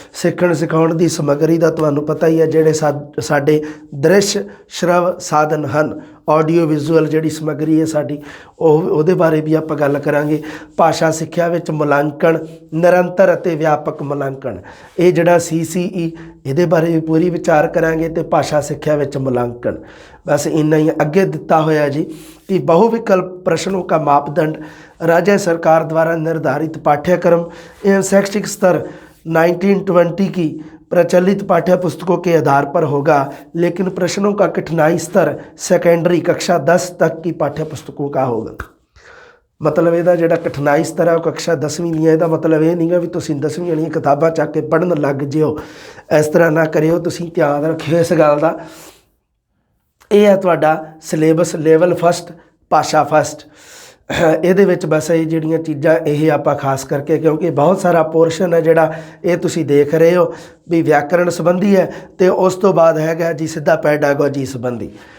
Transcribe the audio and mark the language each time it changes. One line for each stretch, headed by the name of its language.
Punjabi: ਸਿੱਖਣ ਸਿਖਾਉਣ ਦੀ ਸਮੱਗਰੀ ਦਾ ਤੁਹਾਨੂੰ ਪਤਾ ਹੀ ਹੈ, ਜਿਹੜੇ ਸਾਡੇ ਦ੍ਰਿਸ਼ ਸ਼ਰਵ ਸਾਧਨ ਹਨ, ਆਡੀਓ ਵਿਜ਼ੂਅਲ ਜਿਹੜੀ ਸਮੱਗਰੀ ਹੈ ਸਾਡੀ, ਉਹਦੇ ਬਾਰੇ ਵੀ ਆਪਾਂ ਗੱਲ ਕਰਾਂਗੇ। ਭਾਸ਼ਾ ਸਿੱਖਿਆ ਵਿੱਚ ਮੁਲਾਂਕਣ, ਨਿਰੰਤਰ ਅਤੇ ਵਿਆਪਕ ਮੁਲਾਂਕਣ, ਇਹ ਜਿਹੜਾ CCE, ਇਹਦੇ ਬਾਰੇ ਵੀ ਪੂਰੀ ਵਿਚਾਰ ਕਰਾਂਗੇ। ਅਤੇ ਭਾਸ਼ਾ ਸਿੱਖਿਆ ਵਿੱਚ ਮੁਲਾਂਕਣ,
Hindi: बस इतना ही आगे दिता होया जी कि बहुविकल्प प्रश्नों का मापदंड राज्य सरकार द्वारा निर्धारित पाठ्यक्रम एवं शैक्षिक स्तर 1920 की प्रचलित पाठ्य पुस्तकों के आधार पर होगा, लेकिन प्रश्नों का कठिनाई स्तर सेकेंडरी कक्षा 10 तक की पाठ्य पुस्तकों का होगा।
Punjabi: मतलब ਇਹਦਾ ਜਿਹੜਾ
Hindi: कठिनाई स्तर है वो कक्षा 10वीं नहीं है।
Punjabi: ਇਹਦਾ मतलब ਇਹ ਨਹੀਂ ਗਾ ਵੀ ਤੁਸੀਂ 10वीं ਵਾਲੀਆਂ ਕਿਤਾਬਾਂ ਚੱਕ ਕੇ ਪੜ੍ਹਨ ਲੱਗ ਜਿਓ, ਇਸ ਤਰ੍ਹਾਂ ਨਾ ਕਰਿਓ। ਤੁਸੀਂ ਧਿਆਨ ਰੱਖਿਓ ਇਸ ਗੱਲ ਦਾ। ਇਹ ਹੈ ਤੁਹਾਡਾ ਸਿਲੇਬਸ, ਲੈਵਲ ਫਸਟ, ਭਾਸ਼ਾ ਫਸਟ। ਇਹਦੇ ਵਿੱਚ ਬਸ ਇਹ ਜਿਹੜੀਆਂ ਚੀਜ਼ਾਂ ਇਹ ਆਪਾਂ ਖਾਸ ਕਰਕੇ, ਕਿਉਂਕਿ ਬਹੁਤ ਸਾਰਾ ਪੋਰਸ਼ਨ ਹੈ ਜਿਹੜਾ ਇਹ ਤੁਸੀਂ ਦੇਖ ਰਹੇ ਹੋ ਵੀ ਵਿਆਕਰਣ ਸੰਬੰਧੀ ਹੈ, ਅਤੇ ਉਸ ਤੋਂ ਬਾਅਦ ਹੈਗਾ ਜੀ ਸਿੱਧਾ ਪੈਡਾਗੋਜੀ ਸੰਬੰਧੀ।